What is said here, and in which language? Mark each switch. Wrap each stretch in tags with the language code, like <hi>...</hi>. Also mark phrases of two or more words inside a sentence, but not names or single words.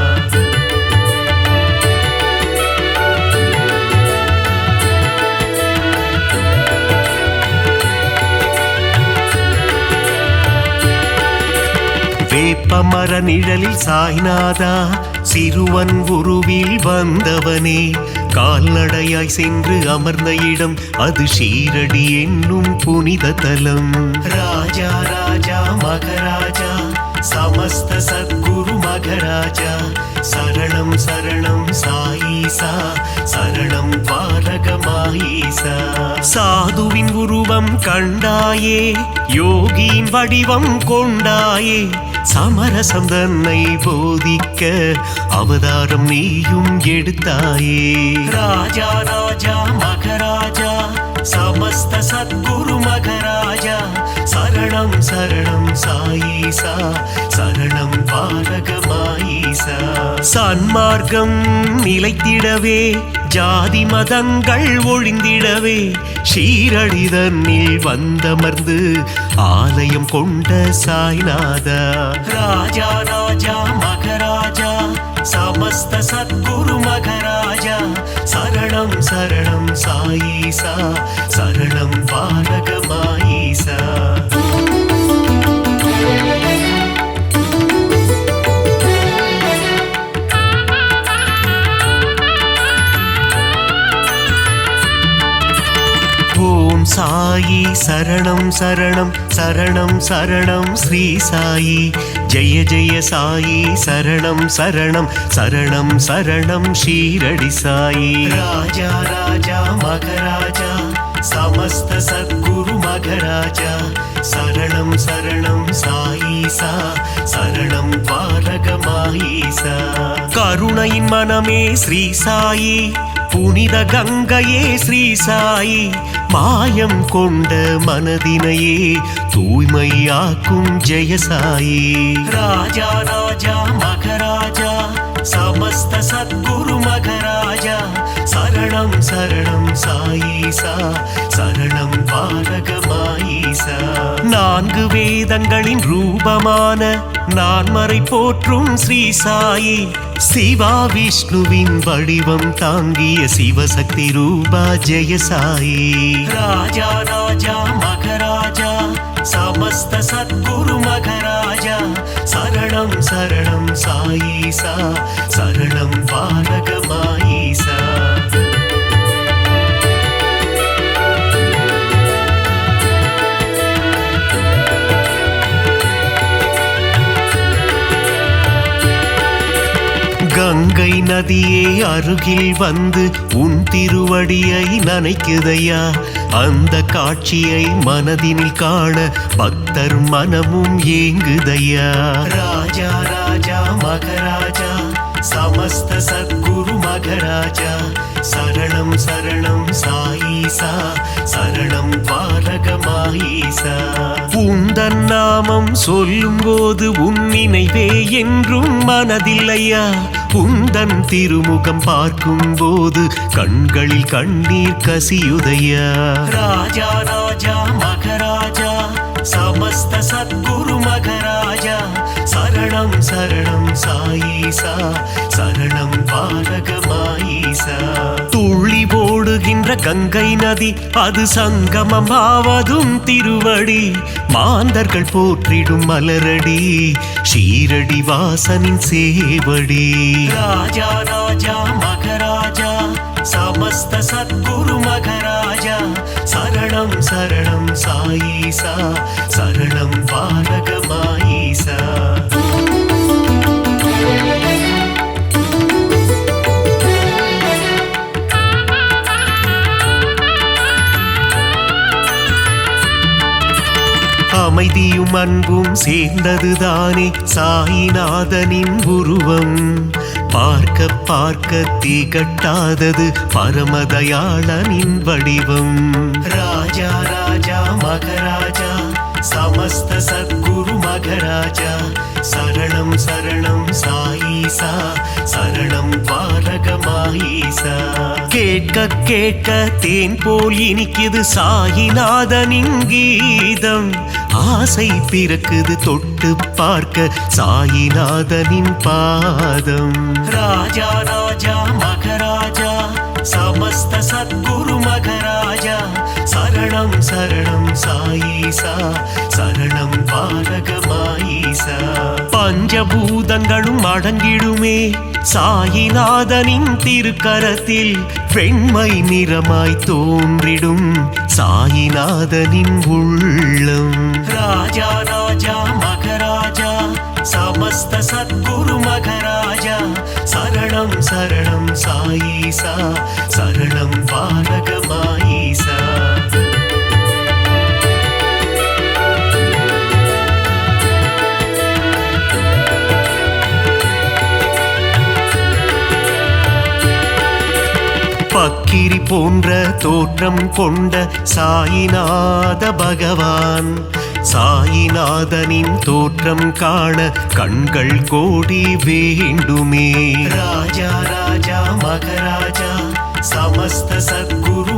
<ta>வேப்பமர நிழலில் சாய்நாதா சிறுவன் உருவில் வந்தவனே கால்நடையாய் சென்று அமர்ந்த இடம் அது ஷீரடி என்னும் புனித தலம் ராஜா ராஜா</ta> <sa>மகராஜா समस्त सद्गुरु मगराजा शरणं शरणं साईसा शरणं द्वारकमाईसा</sa> <ta>சாதுவின் உருவம் கண்டாயே யோகியின் வடிவம் கொண்டாயே சமரசம் தன்னை போதிக்க அவதாரம் நீயும் எடுத்தாயே ராஜா ராஜா</ta> <sa>மகராஜா समस्त सद्गुरु मगराजा शरणं शरणं साईसा शरणं द्वारकमाईसा</sa> <ta>சன்மார்க்கம் நிலைத்திடவே ஜாதி மதங்கள் ஒழிந்திடவே ஷீரடி தன்னில் வந்தமர்ந்து ஆலயம் கொண்ட சாய்நாதா ராஜா ராஜா மகராஜா</ta> <sa>समस्त सद्गुरु मगराजा शरणं शरणं साईसा शरणं द्वारकमाईसा</sa> <ta>ஓம் சாயி சரணம் சரணம் சரணம் சரணம் ஸ்ரீ சாயி ஜெய ஜெய சாயி சரணம் சரணம் சரணம் சரணம் ஷீரடி சாயி ராஜா ராஜா மகராஜா</ta> <sa>समस्त सद्गुरु मगराजा शरणं शरणं साईसा शरणं द्वारकमाईसा</sa> <ta>கருணையின் மனமே ஸ்ரீ சாயி புனித கங்கையே ஸ்ரீ சாயி மாயம் கொண்ட மனதினையே தூய்மையாக்கும் ஜெய சாயி ராஜா ராஜா மகராஜா समस्त</ta> <sa>सद्गुरु मगराजा शरणं शरणं साईसा शरणं द्वारकमाईसा நான்கு</sa> <ta>வேதங்களின் ரூபமான நான்மறை போற்றும் ஸ்ரீ சாயி சிவா விஷ்ணுவின் வடிவம் தாங்கிய சிவசக்தி ரூபா ஜெய சாயி ராஜா ராஜா மகராஜா</ta> <sa>समस्त सद्गुरु मघराजा शरणं शरणं साईसा शरणं पालक माईसा</sa> <ta>கங்கை நதியே அருகில் வந்து உன் திருவடியை நனைக்குதையா அந்த காட்சியை மனதினில் காண பக்தர் மனமும் ஏங்குதையா ராஜா ராஜா மகராஜா</ta> <sa>समस्त सद्गुरु मघराजा शरणं शरणं साईसा शरणं पालक माईसा</sa> <ta>உந்தன் நாமம் சொல்லும் போது உன் நினைவே என்றும் மனதில்லையா உந்தன் திருமுகம் பார்க்கும் போது கண்களில் கண்ணீர் கசியுதையா ராஜா ராஜா மகராஜா समस्त</ta> <sa>सद्गुरु मघराजा शरणं शरणं साईसा शरणं पालक माईसा</sa> <ta>துள்ளி ஓடுகின்ற கங்கை நதி அது சங்கமம் ஆவதும் திருவடி மாந்தர்கள் போற்றிடும் மலரடி ஷீரடி வாசனின் சேவடி ராஜா ராஜா மகராஜா</ta> <sa>समस्त सद्गुरु मघराजा शरणं शरणं साईसा शरणं पालक माईसा</sa> <ta>அமைதியும் அன்பும் சேர்ந்ததுதானே சாயிநாதனின் உருவம் பார்க்க பார்க்க திகட்டாதது பரமதயாளனின் வடிவம் ராஜா ராஜா மகராஜா</ta> <sa>समस्त सद्गुरु मघराजा शरणं शरणं साईसा शरणं पालक माईसा</sa> <ta>கேட்க கேட்க தேன் போல் இனிக்குது சாயிநாதனின் கீதம் ஆசை பிறக்குது தொட்டு பார்க்க சாயிநாதனின் பாதம் ராஜா ராஜா மகராஜா</ta> <sa>समस्त सद्गुरु मघराजा शरणं शरणं साईसा शरणं पालक माईसा</sa> <ta>பஞ்சபூதங்களும் அடங்கிடுமே சாயிநாதனின் திருக்கரத்தில் வெண்மை நிறமாய் தோன்றிடும் சாயிநாதனின் உள்ளம் ராஜா ராஜா மகராஜா</ta> <sa>समस्त सद्गुरु मघराजा शरणं शरणं साईसा शरणं पालक माईसा</sa> <ta>பக்கிரி போன்ற தோற்றம் கொண்ட சாயிநாத பகவான் சாயிநாதனின் தோற்றம் காண கண்கள் கோடி வேண்டுமே ராஜா ராஜா மகராஜா</ta> <sa>समस्त सद्गुरु</sa>